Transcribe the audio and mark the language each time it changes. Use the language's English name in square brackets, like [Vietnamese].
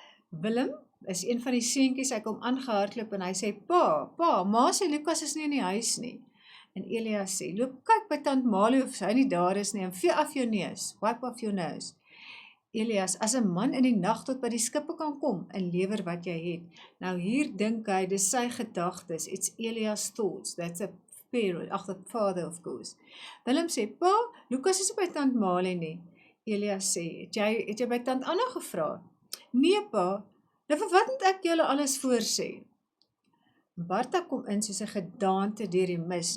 [Afrikaans] Willem is een van die seentjies, hy kom aangehardloop en hy sê, pa, ma sê Lukas is nie in die huis nie. En Elias sê, loop kyk by tant Malie of hy nie daar is nie, en vee af jou neus, [English] wipe off your nose. [Afrikaans] Elias, as 'n man in die nag tot by die skippe kan kom en lewer wat jy het. Nou hier dink hy, dis sy gedagtes, [English] it's Elias' thoughts, that's a parent, the father of course. [Afrikaans] Willem sê, pa, Lukas is by tant Malie nie. Elias sê, het jy by tant Anna gevra? Nee pa, nou vir wat moet ek julle alles voorsê? Bartha kom in soos 'n gedaante deur die mis.